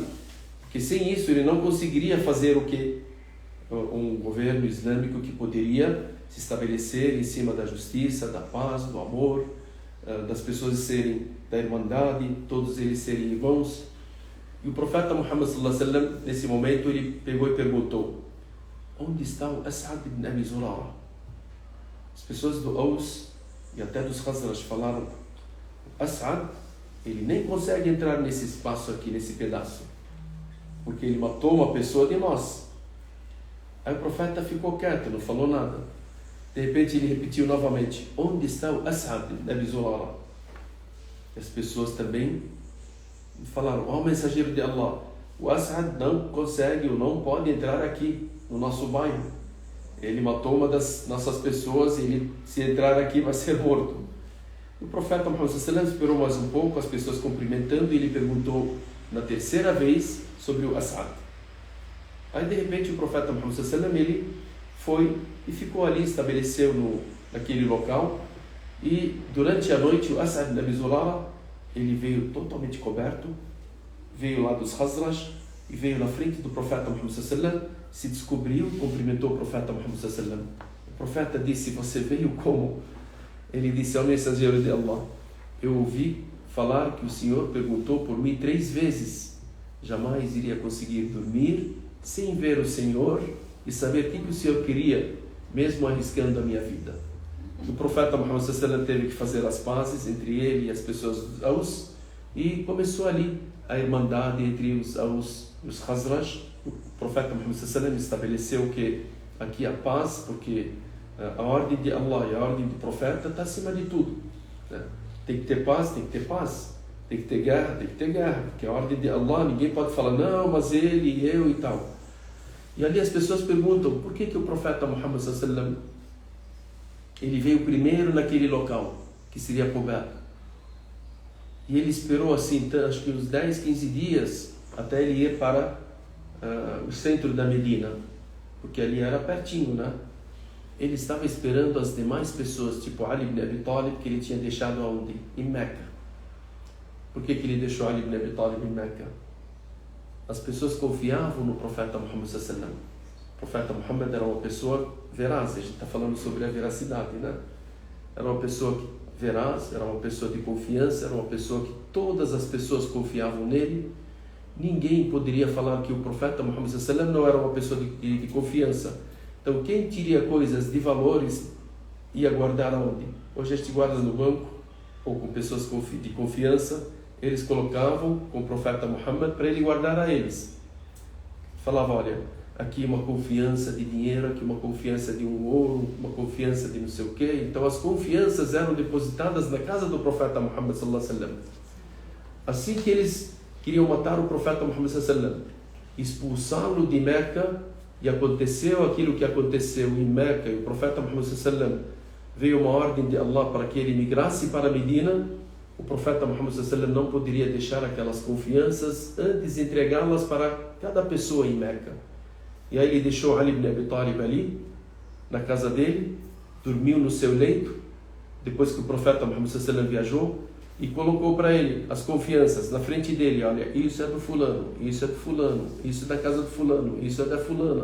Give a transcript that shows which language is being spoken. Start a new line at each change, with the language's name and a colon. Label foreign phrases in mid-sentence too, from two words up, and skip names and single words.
Portuguese: Porque sem isso ele não conseguiria fazer o que? Um governo islâmico que poderia se estabelecer em cima da justiça, da paz, do amor, das pessoas serem da irmandade, todos eles serem irmãos. E o profeta Muhammad
Arabic: صلى الله عليه وسلم,
Portuguese: nesse momento, ele pegou e perguntou: onde está o As'ad ibn Abi Zurara? As pessoas do Aws e até dos Khazraj falaram: As'ad, ele nem consegue entrar nesse espaço aqui, nesse pedaço, porque ele matou uma pessoa de nós. Aí o profeta ficou quieto, não falou nada. De repente ele repetiu novamente: onde está o As'ad ibn Abi Zurara? E as pessoas também falaram: ó mensageiro de Allah, o As'ad não consegue ou não pode entrar aqui no nosso bairro. Ele matou uma das nossas pessoas e ele, se entrar aqui, vai ser morto. E o profeta Muhammad
Arabic: صلى الله عليه وسلم
Portuguese: esperou mais um pouco, as pessoas cumprimentando, e ele perguntou: na terceira vez, sobre o As'ad. Aí de repente o profeta Muhammad
Arabic: صلى الله عليه وسلم,
Portuguese: ele foi e ficou ali, estabeleceu naquele local, e durante a noite o As'ad ibn Abi Zurara, ele veio totalmente coberto, veio lá dos Khazraj e veio na frente do profeta Muhammad
Arabic: صلى الله عليه وسلم,
Portuguese: se descobriu, cumprimentou o profeta Muhammad
Arabic: صلى الله عليه وسلم.
Portuguese: O profeta disse: você veio como? Ele disse: ao mensageiro de Allah, eu ouvi falar que o Senhor perguntou por mim 3 vezes. Jamais iria conseguir dormir sem ver o Senhor e saber o que o Senhor queria, mesmo arriscando a minha vida. O profeta Muhammad
Arabic: صلى الله عليه وسلم
Portuguese: teve que fazer as pazes entre ele e as pessoas dos Aus, e começou ali a irmandade entre os Aus e os Khazraj. O profeta Muhammad
Arabic: صلى الله عليه وسلم
Portuguese: estabeleceu que aqui a paz, porque a ordem de Allah e a ordem do profeta está acima de tudo, né? Tem que ter paz, tem que ter paz. Tem que ter guerra, tem que ter guerra, porque a ordem de Allah, ninguém pode falar, não, mas ele e eu e tal. E ali as pessoas perguntam, por que o profeta Muhammad
Arabic: صلى الله عليه وسلم,
Portuguese: ele veio primeiro naquele local, que seria Quba. E ele esperou assim, acho que uns 10, 15 dias, até ele ir para o centro da Medina, porque ali era pertinho, né? Ele estava esperando as demais pessoas, tipo Ali ibn Abi Talib, que ele tinha deixado aonde? Em Meca. Por que ele deixou Ali ibn Abi Talib em Meca? As pessoas confiavam no profeta Muhammad
Arabic: صلى الله عليه وسلم.
Portuguese: O profeta Muhammad era uma pessoa veraz, a gente está falando sobre a veracidade, né? Era uma pessoa veraz, era uma pessoa de confiança, era uma pessoa que todas as pessoas confiavam nele. Ninguém poderia falar que o profeta Muhammad
Arabic: صلى الله عليه وسلم
Portuguese: não era uma pessoa de confiança. Então, quem teria coisas de valores ia guardar aonde? Hoje a gente guarda no banco, ou com pessoas de confiança. Eles colocavam com o profeta Muhammad para ele guardar a eles. Falava, olha, aqui uma confiança de dinheiro, aqui uma confiança de um ouro, uma confiança de não sei o quê. Então as confianças eram depositadas na casa do profeta Muhammad
Arabic: صلى الله عليه وسلم.
Portuguese: Assim que eles queriam matar o profeta Muhammad
Arabic: صلى الله عليه وسلم,
Portuguese: expulsá-lo de Meca, e aconteceu aquilo que aconteceu em Meca, e o profeta Muhammad
Arabic: صلى الله عليه وسلم,
Portuguese: veio uma ordem de Allah para que ele migrasse para Medina. O profeta Muhammad
Arabic: صلى الله عليه وسلم
Portuguese: não poderia deixar aquelas confianças antes de entregá-las para cada pessoa em Meca. E aí ele deixou Ali ibn Abi Talib ali, na casa dele, dormiu no seu leito, depois que o profeta Muhammad
Arabic: صلى الله عليه وسلم
Portuguese: viajou, e colocou para ele as confianças na frente dele, olha, isso é do fulano, isso é do fulano, isso é da casa do fulano, isso é da fulana.